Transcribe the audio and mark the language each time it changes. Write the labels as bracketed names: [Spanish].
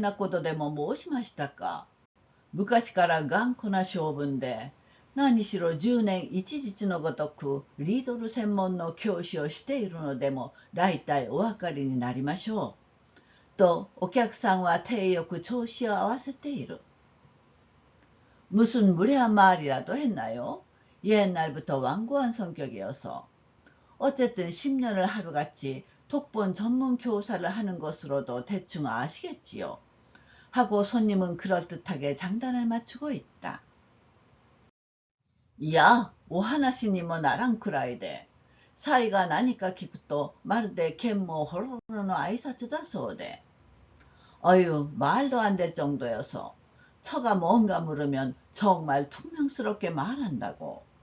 [Japanese] 何か無礼なことでも申しましたか。昔から頑固な性分で、何しろ10年一日のごとくリードル専門の教師をしているのでも大体お分かりになりましょう。とお客さんは体よく調子を合わせている。 [Korean] 무슨 무례한 말이라도 했나요? 옛날부터 완고한 성격이어서. 어쨌든 10년을 하루같이 독본 전문 교사를 하는 것으로도 대충 아시겠지요. 하고 손님은 그럴듯하게 장단을 맞추고 있다. [Japanese] いや、お話にもならんくらいで、サイが何か聞くとまるで剣もホロロの挨拶だそうで。 [Korean] 어휴, 말도 안 될 정도여서 처가 뭔가 물으면 정말 퉁명스럽게 말한다고.